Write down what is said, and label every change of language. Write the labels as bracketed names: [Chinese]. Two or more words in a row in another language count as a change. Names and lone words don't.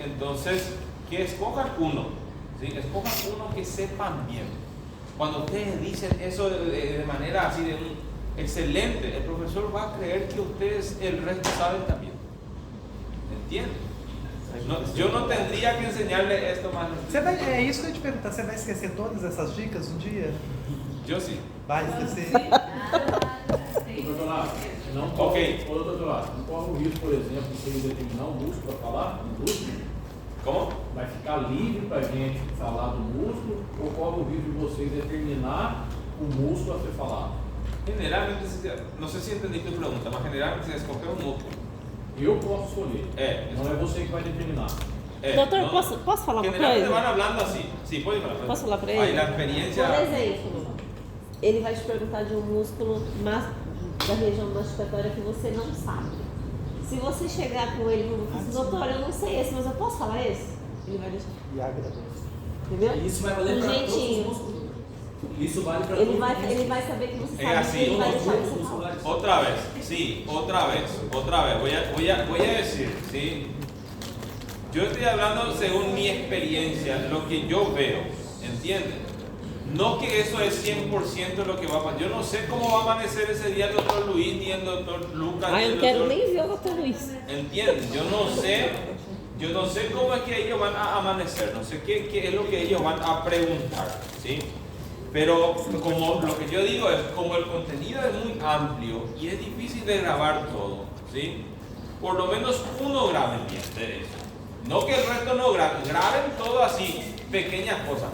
[Spanish] Entonces que escojan uno, ¿sí? Escojan uno que sepan bien. Cuando ustedes dicen eso de manera así de excelente, el profesor va a creer que ustedes el resto saben también. ¿Entienden? No, yo no tendría que enseñarle esto más. [Portuguese] É isso que eu ia te perguntar, você vai esquecer todas essas dicas um dia? [Spanish] Yo sí. [Portuguese] Vai esquecer? Doutor Leonardo, não corre, doutor Leonardo, não corre o risco, por exemplo, de você determinar o músculo para falar no músculo? Como? Vai ficar livre para a gente falar do músculo ou corre o risco de vocês determinar o músculo a ser falado? [Spanish] Generalmente, no sé si entendí tu pregunta, mas generalmente se escoge un músculo. [Portuguese] Eu posso escolher. Não é você que vai determinar. Doutor, [Spanish] no, [Portuguese] posso falar uma [Spanish] generalmente [Portuguese] coisa? [Spanish] van hablando así. Sí, puede hablar. [Portuguese] Posso falar para ele? Aí, [Spanish] la experiencia. [Portuguese] Por exemplo, ele vai te perguntar de um músculo da região masticatória que você não sabe. Se você chegar com ele e falar assim, doutor, eu não sei esse, mas eu posso falar esse? Ele vai deixar. E agradece. Entendeu? Isso vai valer para todos os músculos. Isso vale para todos os músculos. Ele vai saber que você sabe [Spanish] así. [Portuguese] e ele vai deixar você falar. [Spanish] Otra vez, sí, otra vez. Voy a decir, ¿sí? Yo estoy hablando según mi experiencia, lo que yo veo, ¿entienden? No que eso es 100% lo que va a pasar. Yo no sé cómo va a amanecer ese día el doctor Luis ni el doctor Lucas. [Portuguese] Ah, eu não quero nem ver o doutor Luis. [Spanish] ¿Entienden? Yo no sé cómo es que ellos van a amanecer, no sé qué es lo que ellos van a preguntar, ¿sí? Pero como lo que yo digo es, como el contenido es muy amplio y es difícil de grabar todo, ¿sí? Por lo menos uno graben bien de eso. No que el resto no graben, graben todo así, pequeñas cosas.